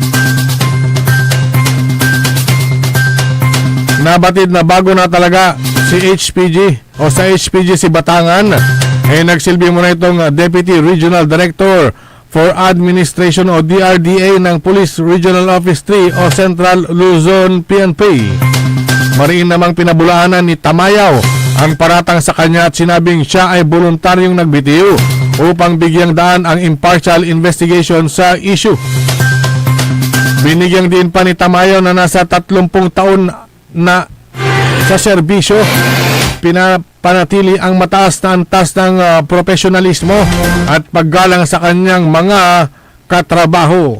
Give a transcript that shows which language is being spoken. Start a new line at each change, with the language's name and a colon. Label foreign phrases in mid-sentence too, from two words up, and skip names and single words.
Filipino: Nabatid na bago na talaga si HPG o sa HPG si Batangan nagsilbi muna itong
English: Deputy Regional Director for Administration
Filipino: o DRDA ng Police Regional Office 3 o Central Luzon PNP. Mariin namang pinabulaanan ni Tamayaw ang paratang sa kanya at sinabing siya ay voluntaryong nagbitiw upang bigyang daan ang
English: impartial investigation
Filipino: sa issue. Binigyang din pa ni Tamayaw na nasa 30 taon na sa serbisyo, pinapanatili ang mataas na antas ng profesionalismo at paggalang sa kanyang mga katrabaho.